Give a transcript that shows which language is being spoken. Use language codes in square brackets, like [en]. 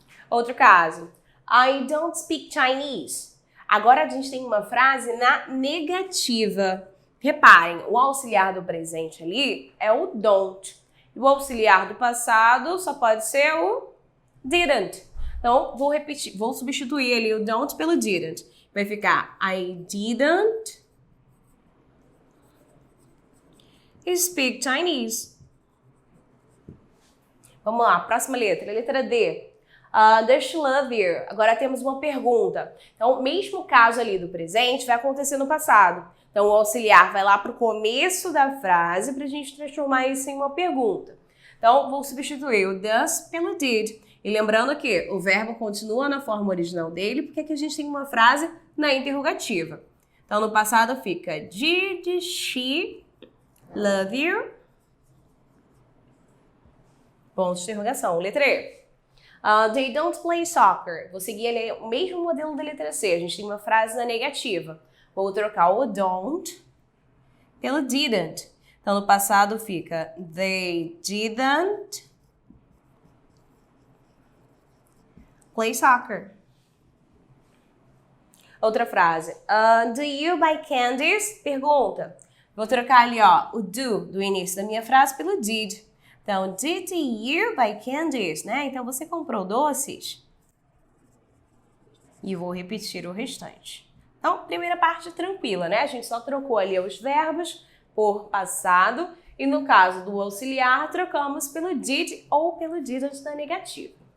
[pt] Outro caso. [en] I don't speak Chinese. [pt] Agora a gente tem uma frase na negativa. Reparem, o auxiliar do presente ali é o don't. E o auxiliar do passado só pode ser o didn't. Então, vou substituir ali o don't pelo didn't. Vai ficar [en] I didn't speak Chinese. [pt] Vamos lá, próxima letra, a letra D. [en] Does she love you? [pt] Agora temos uma pergunta. Então, o mesmo caso ali do presente vai acontecer no passado. Então, o auxiliar vai lá para o começo da frase para a gente transformar isso em uma pergunta. Então, vou substituir o does pelo did. E lembrando que o verbo continua na forma original dele, porque aqui a gente tem uma frase na interrogativa. Então, no passado fica [en] did she love you? [pt] Ponto de interrogação. Letra E. [en] They don't play soccer. [pt] Vou seguir ali o mesmo modelo da letra C. A gente tem uma frase na negativa. Vou trocar o don't pelo didn't. Então, no passado fica [en] they didn't play soccer. [pt] Outra frase. [en] Do you buy candies? Pergunta. [pt] Vou trocar ali ó, o do início da minha frase pelo did. [en] Então, did you buy candies? [pt] Né? Então, você comprou doces? E vou repetir o restante. Então, primeira parte tranquila, né? A gente só trocou ali os verbos por passado. E no caso do auxiliar, trocamos pelo did ou pelo didn't da negativa.